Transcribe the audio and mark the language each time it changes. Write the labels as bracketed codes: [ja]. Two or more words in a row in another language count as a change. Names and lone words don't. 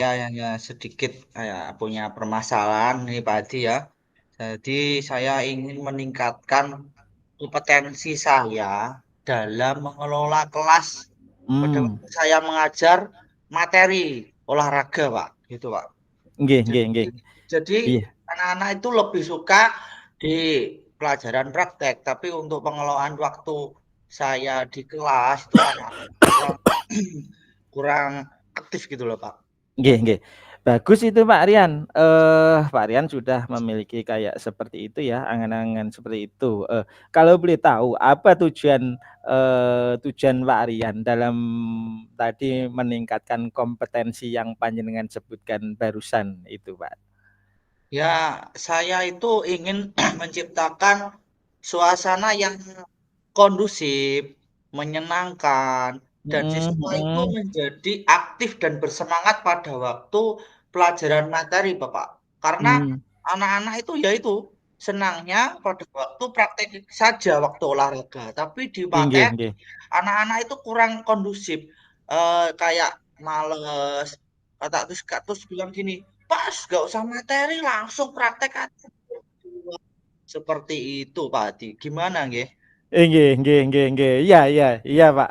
[id] hanya sedikit punya permasalahan nih Pak Hadi ya. Jadi saya ingin meningkatkan kompetensi saya dalam mengelola kelas pada Hmm. waktu saya mengajar materi olahraga, Pak, gitu, Pak. [jv] Nggih, nggih, [id] Jadi, [jv] nggih. [id] jadi Iya. anak-anak itu lebih suka di pelajaran praktek, tapi untuk pengelolaan waktu saya di kelas itu anak-anak kurang kurang aktif gitu loh, Pak. [jv] Nggih, nggih. [id] Bagus itu Pak Rian. Pak Rian sudah memiliki kayak seperti itu ya, angan-angan seperti itu. Kalau boleh tahu apa tujuan Pak Rian dalam tadi meningkatkan kompetensi yang panjenengan sebutkan barusan itu, Pak? Ya, saya itu ingin menciptakan suasana yang kondusif, menyenangkan, dan Mhm, siswa itu mhm. menjadi aktif dan bersemangat pada waktu pelajaran materi, Bapak. Karena Mmm, anak-anak itu ya itu senangnya pada waktu praktek saja waktu olahraga, tapi di [jv] nggih, nggih, [id] materi [jv] nggih. [id] anak-anak itu kurang kondusif, kayak males, terus bilang gini, "Pas, nggak usah materi, langsung praktek aja." Seperti itu, Pak Hadi. Gimana nggih? [jv] Nggih, nggih, nggih, nggih. [id] Iya, iya, iya, Pak.